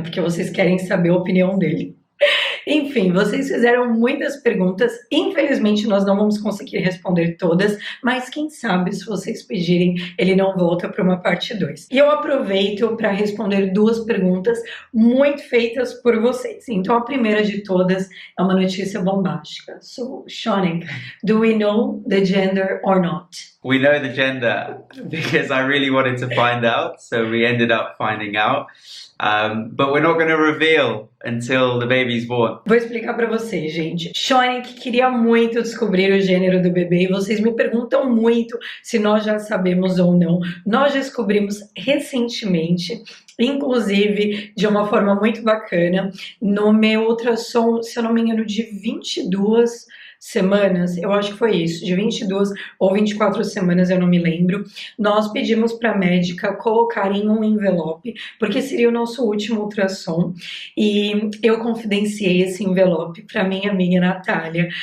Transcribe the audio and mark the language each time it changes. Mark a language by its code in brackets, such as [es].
[pt] Porque vocês querem saber a opinião dele. Enfim, vocês fizeram muitas perguntas, infelizmente nós não vamos conseguir responder todas, mas quem sabe se vocês pedirem, ele não volta para uma parte 2. E eu aproveito para responder duas perguntas muito feitas por vocês. Então a primeira de todas é uma notícia bombástica. [en] So, Shonik, do we know the gender or not? We know the gender because I really wanted to find out, so we ended up finding out. But we're not going to reveal until the baby's born. [pt] Vou explicar pra vocês, gente. Shonik queria muito descobrir o gênero do bebê e vocês me perguntam muito se nós já sabemos ou não. Nós descobrimos recentemente, inclusive de uma forma muito bacana, no meu ultrassom, se eu não me engano, de 22 semanas, eu acho que foi isso, de 22 ou 24 semanas, eu não me lembro, nós pedimos para a médica colocar em um envelope, porque seria o nosso último ultrassom, e eu confidenciei esse envelope para minha amiga Natália.